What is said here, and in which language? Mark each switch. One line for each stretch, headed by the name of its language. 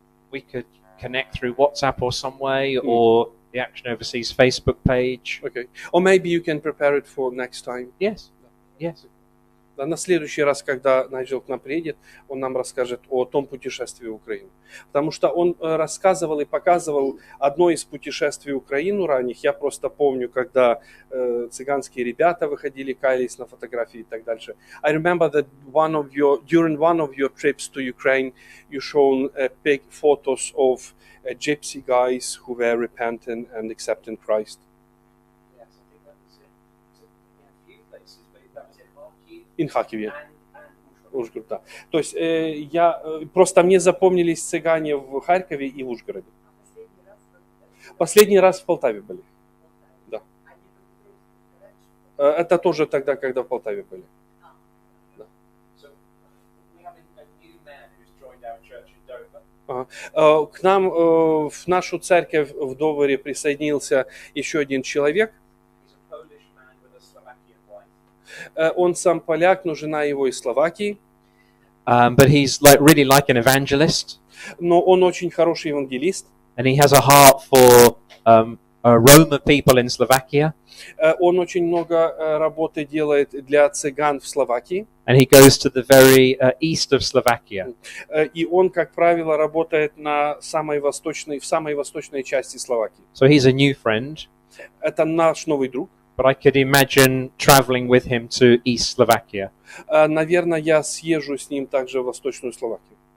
English: We could connect through WhatsApp or some way, or the Action Overseas Facebook page. Okay. Or maybe you can prepare it for next time. Yes.
Russian: Да, на следующий раз, когда Найджел к нам приедет, он нам расскажет о том путешествии в Украину. Потому что он рассказывал и показывал одно из путешествий в Украину ранних. Я просто помню, когда цыганские ребята выходили, каялись на фотографии и так дальше.
English: I remember that during one of your trips to Ukraine, you shown big photos of gypsy guys who were repentant and accepting Christ. Yes, I think that was it. In a few places, but that was in Kharkiv. In Харькове. And
Russian: Ужгород, да. То есть просто мне запомнились цыгане в Харькове и в Ужгороде. Последний раз в Полтаве были. Да. Это тоже тогда, когда в Полтаве были.
English: So we have a new man who's joined our church in Dover.
Russian: К нам в нашу церковь в Довере присоединился еще один человек.
English: He's a Polish man with a Slovakian wife.
Russian: Он сам поляк, но жена его из Словакии.
English: But he's really like an evangelist,
Russian: Но он очень хороший евангелист.
English: and he has a heart for Roma people in Slovakia.
Russian: Он очень много работы делает для цыган в Словакии.
English: And he goes to the very east of Slovakia.
Russian: И он, как правило, работает в самой восточной части Словакии.
English: So he's a new friend,
Russian: Это наш новый друг.
English: but I could imagine traveling with him to East Slovakia.
Russian: Наверное, я съезжу с ним также в Восточную Словакию.